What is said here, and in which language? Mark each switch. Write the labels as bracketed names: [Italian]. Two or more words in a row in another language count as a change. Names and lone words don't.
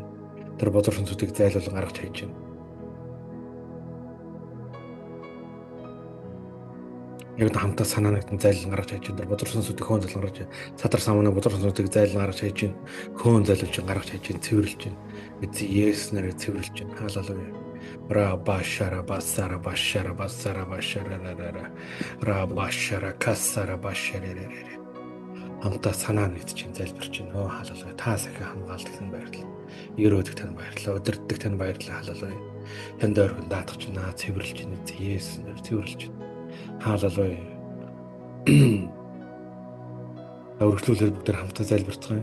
[Mongolian] Тэр бузар хонцуудыг зайлуулан гаргаж хайж байна. Яг хамтаа санаа нэгдэн зайлан гаргаж хайж байна. Бузар сүнсүүдийг хөөн зайлан гаргаж байна. Садар самууны бузар сүнсүүдийг зайлан гаргаж хайж байна. Хөөн зайлуулж гаргаж хайж байна. Цэвэрлж байна. Эцэг Есүс нэрээр цэвэрлж байна. Халелуя. Ра башара басара башара басара башара ра башара касара башара хамтаа санаа нэгдэж байна. Залбирч байна. Оо халелуя. Та сахи хамгаалдаг тань баярлалаа. Ерөөдөг тань баярлалаа. Удирддаг тань баярлалаа. Халелуя. Танд өргөн даатгах чинь цэвэрлж байна. Есүс нэрээр цэвэрлж байна. Хааллалуя. Өргөжлүүлээд бүгд хамтаа залбирцгаая.